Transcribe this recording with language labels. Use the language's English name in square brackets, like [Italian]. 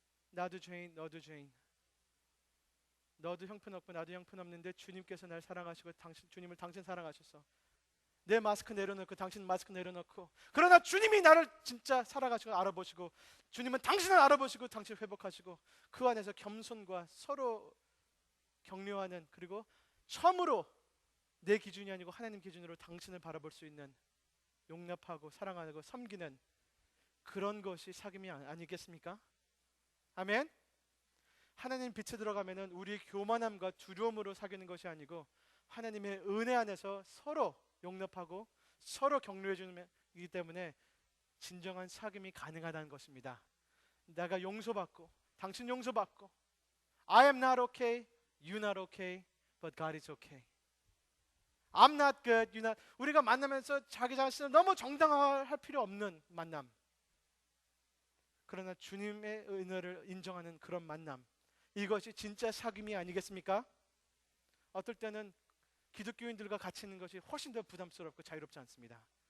[Korean] 나도 죄인, 너도 죄인. 너도 형편없고 나도 형편없는데 주님께서 날 사랑하시고 주님을 당신 사랑하셔서 내 마스크 내려놓고 당신 마스크 내려놓고, 그러나 주님이 나를 진짜 사랑하시고 알아보시고, 주님은 당신을 알아보시고 당신을 회복하시고, 그 안에서 겸손과 서로 격려하는, 그리고 처음으로 내 기준이 아니고 하나님 기준으로 당신을 바라볼 수 있는, 용납하고 사랑하고 섬기는 그런 것이 사귐이 아니겠습니까? 아멘. 하나님 빛에 들어가면은 우리의 교만함과 두려움으로 사귀는 것이 아니고 하나님의 은혜 안에서 서로 용납하고 서로 격려해 주는 이기 때문에 진정한 사귐이 가능하다는 것입니다. 내가 용서받고 당신 용서받고, [English] I am not okay, you not okay, but God is okay. I'm not good, you not. [Korean] 우리가 만나면서 자기 자신을 너무 정당화할 필요 없는 만남, 그러나 주님의 은혜를 인정하는 그런 만남, 이것이 진짜 사귐이 아니겠습니까? 어떨 때는 기독교인들과 같이 있는 것이 훨씬 더 부담스럽고 자유롭지 않습니다.